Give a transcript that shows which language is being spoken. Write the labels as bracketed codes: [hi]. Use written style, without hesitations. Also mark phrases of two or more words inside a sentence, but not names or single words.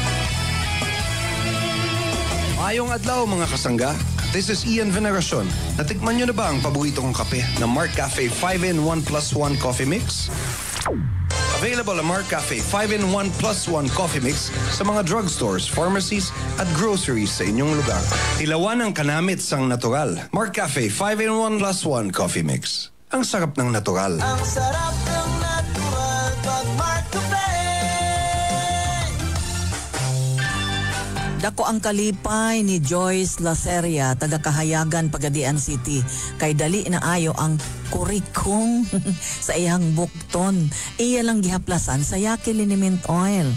[hil] Mayong adlaw mga kasangga. [en] This is [tl] Ian Veneracion. Natikman nyo na ba ang paborito kong kape na Mark Cafe 5-in-1+1 Coffee Mix? Available ang McCafe 5-in-1 plus 1 coffee mix sa mga drugstores, pharmacies at groceries sa inyong lugar. [hil] Ilawan ang kanamit sang natural. [tl] McCafe 5-in-1 plus 1 coffee mix. Ang sarap ng natural. Ang sarap ng natural pag McCafe. [ceb] Dako ang kalipay ni Joyce Laceria, taga Kahayagan, Pagadian City. Kay dali na ayo ang kurikong sa iyang bukton. Iya lang gihaplasan sa Yaki Liniment Oil.